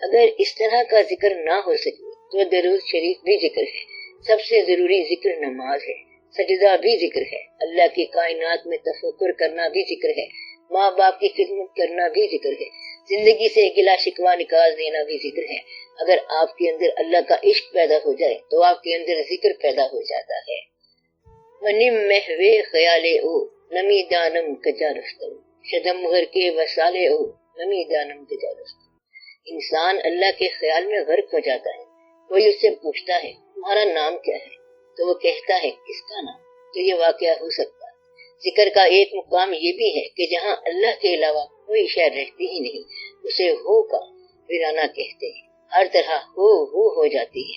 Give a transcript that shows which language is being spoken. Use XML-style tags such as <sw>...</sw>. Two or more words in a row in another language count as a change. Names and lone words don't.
<ur>اگر اس طرح کا ذکر نہ ہو سکے تو درود شریف بھی ذکر ہے، سب سے ضروری ذکر نماز ہے، سجدہ بھی ذکر ہے، اللہ کی کائنات میں تفکر کرنا بھی ذکر ہے، ماں باپ کی خدمت کرنا بھی ذکر ہے، زندگی سے گلا شکوہ نکال دینا بھی ذکر ہے۔ اگر آپ کے اندر اللہ کا عشق پیدا ہو جائے تو آپ کے اندر ذکر پیدا ہو جاتا ہے۔</ur> <fa>ونم محوے خیالے او نمی دانم کجا رستم شدم گھر کے وسالے او نمی دانم کجا رستم۔</fa> <ur>انسان اللہ کے خیال میں غرق ہو جاتا ہے۔ کوئی اس سے پوچھتا ہے تمہارا نام کیا ہے تو وہ کہتا ہے کس کا نام، تو یہ واقعہ ہو سکتا ہے۔ ذکر کا ایک مقام یہ بھی ہے کہ جہاں اللہ کے علاوہ کوئی شے رہتی ہی نہیں اسے ہو کا ویرانہ کہتے ہیں، ہر طرح ہو جاتی ہے۔</ur>